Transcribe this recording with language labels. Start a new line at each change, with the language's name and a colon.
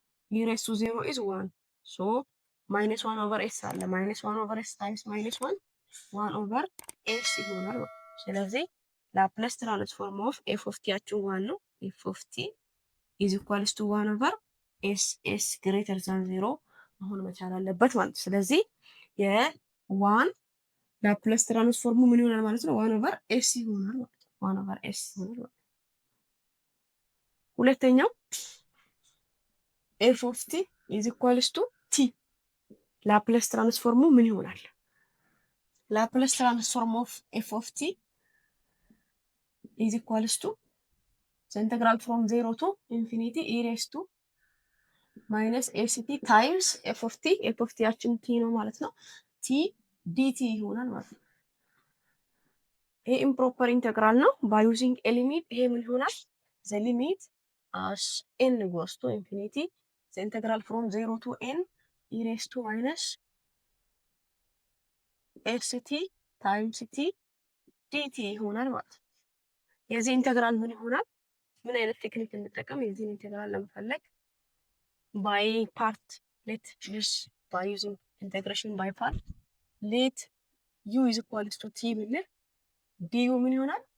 English: e raised to 0 is 1
Amharic: so minus 1 over s አለ minus 1 over s times minus 1 over s ይሆናል ማለት ነው። ስለዚህ ላፕሌስ ትራንስፎርም ኦፍ f of t ያችን 1 ነው f of t is equals to 1 over s greater than 0 መሆን መቻል አለበት ማለት ነው። ስለዚህ የ1 ላፕሌስ ትራንስፎርሙ ምን ይሆናል ማለት ነው? 1 over s ይሆናል ማለት ነው። 1 over s ይሆናል ማለት ነው። ሁለተኛው f of t is equals to t ላፕሌስ ትራንስፎርሙ ምን ይሆናል? ላፕሌስ ትራንስፎርም ኦፍ f of t is equals to the integral from 0 to infinity e raised to minus st times f of t ያችን t ነው ማለት ነው t dt ይሆናል ማለት ነው። ይሄ ኢምፕሮፐር ኢንተግራል ነው። by using a limit ይሄ ምን ይሆናል?
English: the limit as n goes to infinity the integral from 0 to n e raised to minus
Amharic: ኤስቲ ታይምስ ቲ ዲቲ ይሆናል ማለት ነው። የዚህ ኢንተግራል ምን ይሆናል? ምን አይነት ቴክኒክ እንጠቀም የዚህን ኢንተግራል ለመፈለግ?
English: ባይ ፓርት ሌት ዩዝ ባይ ዩዚንግ ኢንተግሬሽን ባይ ፓርት ሌት ዩ ኢዝ ኢኳልስ ቱ ቲ ብንል ዲዩ ምን ይሆናል?